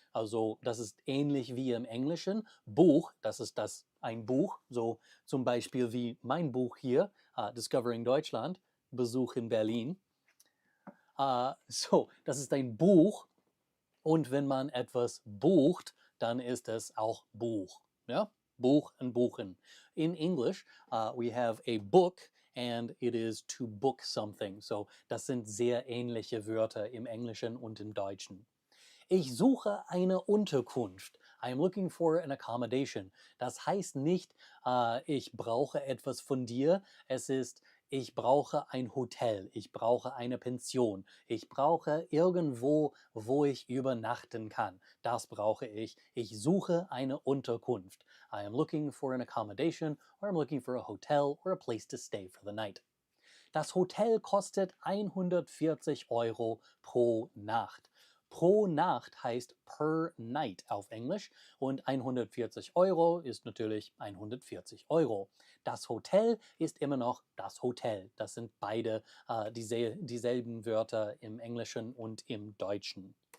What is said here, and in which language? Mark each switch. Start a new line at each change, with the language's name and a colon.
German: Also das ist ähnlich wie im Englischen. Buch, das ist ein Buch, so zum Beispiel wie mein Buch hier, Discovering Deutschland, Besuch in Berlin. So, das ist ein Buch und wenn man etwas bucht, dann ist es auch Buch. Ja? Buch und buchen.
English: In English, we have a book and it is to book something.
German: So, das sind sehr ähnliche Wörter im Englischen und im Deutschen. Ich suche eine Unterkunft.
English: I'm looking for an accommodation.
German: Das heißt nicht, ich brauche etwas von dir. Es ist, Ich brauche ein Hotel, ich brauche eine Pension, ich brauche irgendwo, wo ich übernachten kann. Das brauche ich. Ich suche eine Unterkunft.
English: I am looking for an accommodation or I'm looking for a hotel or a place to stay for the night.
German: Das Hotel kostet 140 € pro Nacht. Pro Nacht heißt
English: per night
German: auf Englisch und 140 € ist natürlich 140 €. Das Hotel ist immer noch das Hotel. Das sind beide dieselben Wörter im Englischen und im Deutschen.